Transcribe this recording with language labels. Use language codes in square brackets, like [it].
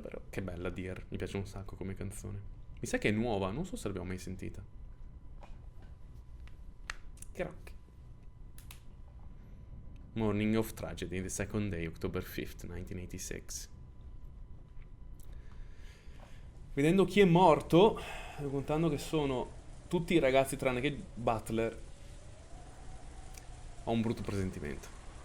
[it] Che bella Dear, mi piace un sacco come canzone. Mi sa che è nuova, non so se l'abbiamo mai sentita. [en] Crack. Morning of Tragedy, the second day, October 5th, 1986. [it] Vedendo chi è morto, contando che sono tutti i ragazzi tranne che Butler, ho un brutto presentimento.